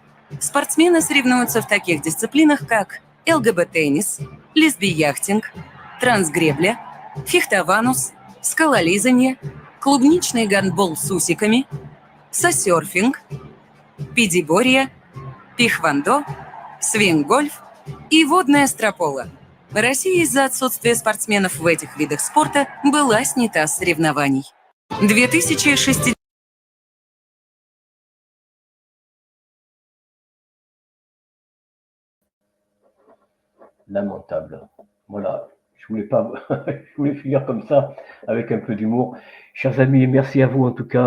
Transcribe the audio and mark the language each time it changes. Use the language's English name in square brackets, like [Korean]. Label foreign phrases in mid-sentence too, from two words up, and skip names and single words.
[Russian] Спортсмены соревнуются в таких дисциплинах, как ЛГБТ-теннис, лесби-яхтинг, трансгребля, фехтованус, скалолизанье, клубничный гандбол с усиками, сосерфинг, педиборье, пихвандо, свингольф и водная стропола. Россия из-за отсутствия спортсменов в этих видах спорта была снята с соревнований. 2006. [French] Lamentable. Voilà. Je voulais pas, je voulais finir comme ça, avec un peu d'humour. Chers amis, merci à vous en tout cas.